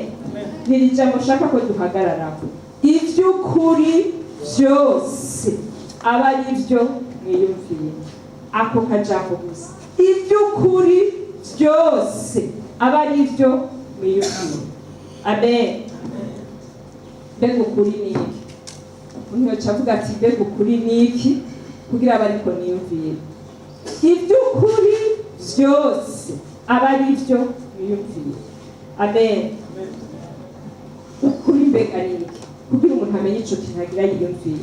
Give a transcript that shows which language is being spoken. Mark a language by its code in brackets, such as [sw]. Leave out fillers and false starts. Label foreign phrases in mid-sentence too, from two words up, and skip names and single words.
[rn] Niri jambo shaka ko duhagararaho. Iby'ukuri byose, aba ari byo mwiyumviye. Ako kajambo gusa. Iby'ukuri byose, aba ari byo mwiyumviye. Amen. Mbega ukuri ni iki? Umuntu yacavuga ati mbega ukuri ni iki kugira abariko niyumviye. Iby'ukuri byose, aba ari byo mwiyumviye. Amen. Ukuri mbega ni iki kugira umuntu amenye ico kintu agira yiyumviye.